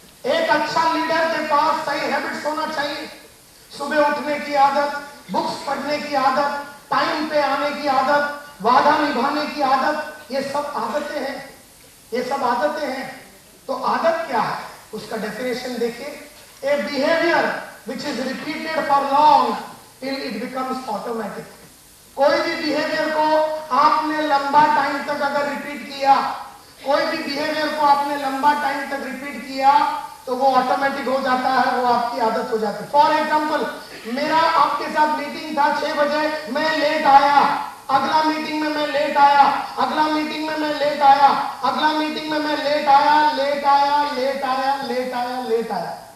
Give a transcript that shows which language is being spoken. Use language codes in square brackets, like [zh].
[hi] एक अच्छा लीडर के पास सही हैबिट्स होना चाहिए। सुबह उठने की आदत, बुक्स पढ़ने की आदत, टाइम पे आने की आदत, वादा निभाने की आदत, ये सब आदतें हैं, ये सब आदतें हैं। तो आदत क्या है उसका डेफिनेशन देखिए। [en] A behavior which is repeated for long till it becomes automatic। [hi] कोई भी बिहेवियर को आपने लंबा टाइम तक अगर रिपीट किया, कोई भी बिहेवियर को आपने लंबा टाइम तक रिपीट किया तो वो ऑटोमेटिक हो जाता है, वो आपकी आदत हो जाती है। फॉर एग्जाम्पल मेरा आपके साथ मीटिंग था 6 बजे, मैं लेट आया, अगला मीटिंग में मैं लेट आया, अगला मीटिंग में मैं लेट आया, अगला मीटिंग में मैं लेट आया, लेट आया, लेट आया, लेट आया, लेट आया।